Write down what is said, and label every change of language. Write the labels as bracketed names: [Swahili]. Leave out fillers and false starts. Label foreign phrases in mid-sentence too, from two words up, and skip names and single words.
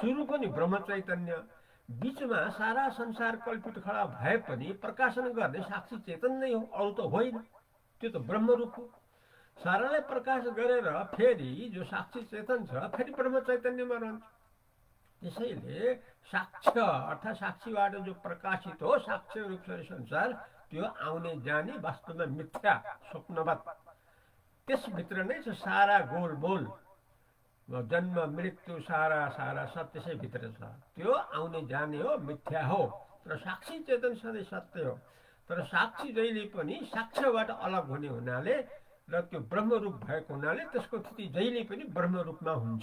[Nepali] सुरु पनि ब्रह्म चैतन्य, बीचमा सारा संसार कल्पित खडा भए पनि प्रकाशन गर्ने साक्षी चेतन नै हो, अरू त होइन। त्यो त ब्रह्म रूप हो। सारालाई प्रकाश गरेर फेरि जो साक्षी चेतन छ फेरि ब्रह्म चैतन्यमा रहन्छ। त्यसैले साक्ष्य अर्थात् साक्षीबाट जो प्रकाशित हो साक्ष्य [Hindi] रूप से [Nepali] संसार, त्यो आउने जाने वास्तवमा मिथ्या, स्वप्नवत। त्यसभित्र नै छ सारा गोलमोल, जन्म मृत्यु सारा सारा सब त्यसै भित्र छ। त्यो आउने जाने हो, मिथ्या हो। तर साक्षी चेतन सधैँ सत्य हो। तर साक्षी जहिले पनि साक्ष्यबाट अलग हुने हुनाले र त्यो ब्रह्मरूप भएको हुनाले त्यसको स्थिति जहिले पनि ब्रह्मरूपमा हुन्छ।